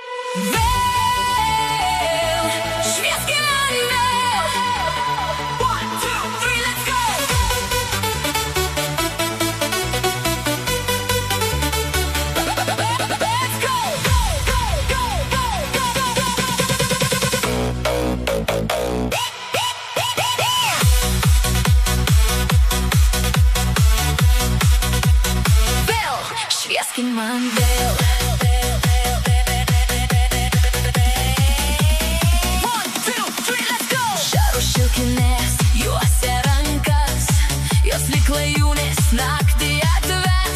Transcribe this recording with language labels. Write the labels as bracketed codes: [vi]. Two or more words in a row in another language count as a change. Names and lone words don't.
[lt] Vėl švieski man vėl. 1, 2, 3, [en] let's go. Let's go, go, go, go, go, go, go, [lt] Vėl švieski man vėl. Šilkinės juose rankas, jos lyg klajūnės naktį atves.